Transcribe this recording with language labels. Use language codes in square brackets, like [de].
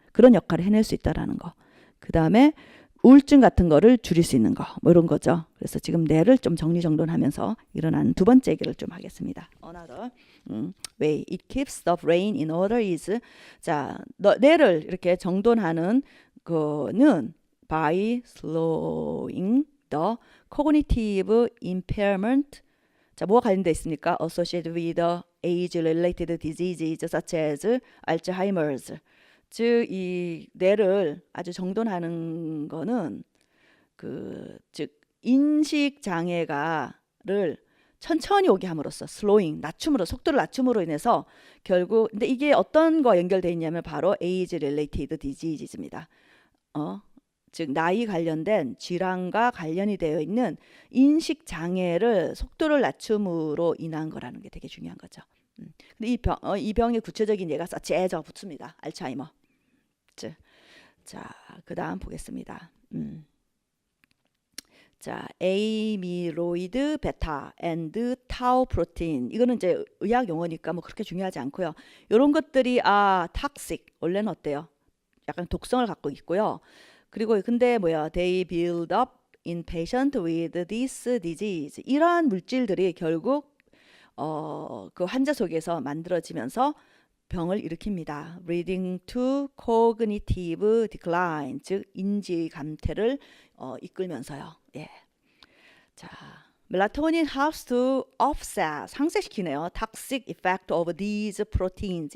[ko] 그런 역할을 해낼 수 있다라는 거. 그 다음에 우울증 같은 거를 줄일 수 있는 거, 뭐 이런 거죠. 그래서 지금 뇌를 좀 정리정돈하면서 일어나는 두 번째 얘기를 좀 하겠습니다. [en] Another way it keeps the brain in order is [ko] 자, 뇌를 이렇게 정돈하는 거는 [en] by slowing the cognitive impairment. [ko] 자, 뭐가 관련돼 있습니까? [en] Associated with age-related diseases such as Alzheimer's. [ko] 즉 이 뇌를 아주 정돈하는 거는 즉 인식 장애가를 천천히 오게 함으로써 슬로잉 속도를 낮춤으로 인해서 결국 근데 이게 어떤 거 연결돼 있냐면 바로 [en] age related diseases [ko] 입니다. 즉 나이 관련된 질환과 관련이 되어 있는 인식 장애를 속도를 낮춤으로 인한 거라는 게 되게 중요한 거죠. 근데 이 병의 구체적인 예가 서치에서 붙습니다. 알츠하이머. 자, 그 다음 보겠습니다. 자, 에이미로이드 베타 앤드 타우 프로틴. 이거는 이제 의학 용어니까 뭐 그렇게 중요하지 않고요. 이런 것들이 탁식 원래는 어때요? 약간 독성을 갖고 있고요. 그리고 근데 [en] they build up in patient with this disease. [ko] 이러한 물질들이 결국 그 환자 속에서 만들어지면서 병을 일으킵니다. [en] leading to cognitive decline, [ko] 즉 인지 감퇴를 이끌면서요. 예. 자, 멜라토닌 [en] helps to offset, [ko] 상쇄시키네요. [en] toxic effect of these proteins.